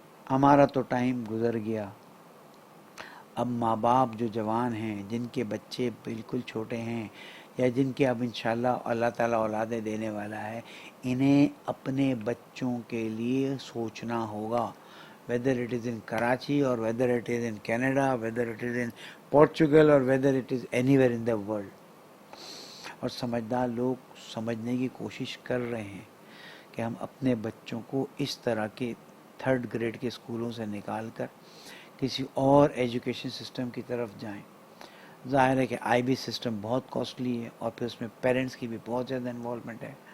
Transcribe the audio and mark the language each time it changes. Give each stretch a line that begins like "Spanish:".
Urdu: ہمارا تو ٹائم گزر گیا. اب ماں باپ جو جوان ہیں، جن کے بچے بالکل چھوٹے ہیں، یا جن کے اب انشاءاللہ اللہ تعالیٰ اولادیں دینے والا ہے، انہیں اپنے بچوں کے لیے سوچنا ہوگا.
English: whether it is in Karachi or whether it is in Canada, whether it is in Portugal or whether it is anywhere in the world.
Urdu: اور سمجھدار لوگ سمجھنے کی کوشش کر رہے ہیں کہ ہم اپنے بچوں کو اس طرح کے 3rd گریڈ کے اسکولوں سے نکال کر کسی اور ایجوکیشن سسٹم کی طرف جائیں. ظاہر ہے کہ آئی بی سسٹم بہت کاسٹلی ہے، اور پھر اس میں پیرنٹس کی بھی بہت زیادہ انوالومنٹ ہے.